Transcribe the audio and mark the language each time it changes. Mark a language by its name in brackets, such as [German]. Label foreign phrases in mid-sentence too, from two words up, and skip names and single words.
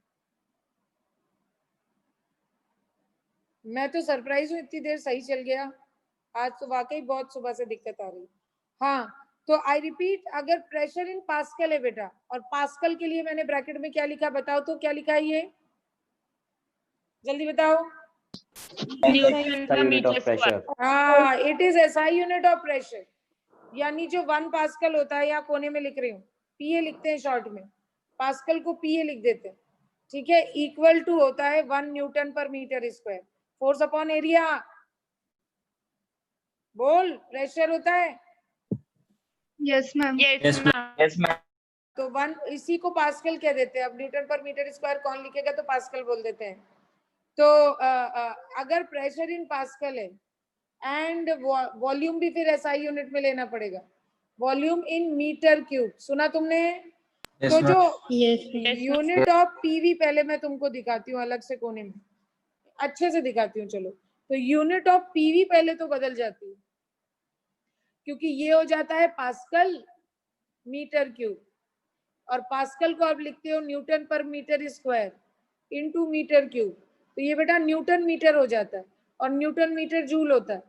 [Hindi] मैं तो सरप्राइज हूँ, इतनी देर सही चल गया। आज तो वाकई बहुत सुबह से दिक्कत आ रही। हाँ, तो [English] I repeat, [Hindi] अगर [English] pressure in Pascal [Hindi] है बेटा, और पास्कल के लिए मैंने ब्रैकेट में क्या लिखा बताओ तो, क्या लिखा है ये, जल्दी बताओ। [English] Newton per meter square. [Hindi] हाँ, [English] it is SI unit of pressure, [Hindi] यानी जो 1 पास्कल होता है, या कोने में लिख रही हूँ, पीए लिखते हैं शॉर्ट में, पास्कल को पीए लिख देते हैं, ठीक है, [English] equal to [Hindi] होता है 1 [English] Newton per meter square, force upon area. [Hindi] बोल, प्रेशर होता है। [English] Yes, ma'am. Yes, ma'am. Yes, ma'am. [Hindi] तो 1 इसी को पास्कल कह देते हैं। अब [English] Newton per meter square [Hindi] कौन लिखेगा, तो पास्कल बोल देते हैं। तो अगर [English] pressure in Pascal [Hindi] है [English] and volume [Hindi] भी फिर [English] SI unit [Hindi] में लेना पड़ेगा, [English] volume in meter cube, [Hindi] सुना तुमने? तो जो [English] Yes, ma'am. Yes, ma'am. unit of PV [Hindi] पहले मैं तुमको दिखाती हूँ अलग से कोने में, अच्छे से दिखाती हूँ। चलो, तो [English] unit of PV [Hindi] पहले तो बदल जाती है, क्योंकि ये हो जाता है [English] Pascal meter cube, [Hindi] और पास्कल को आप लिखते हो [English] Newton per meter square into meter cube, [Hindi] तो ये बेटा [English] Newton meter [Hindi] हो जाता है, और [English] Newton meter [Hindi] जूल होता है।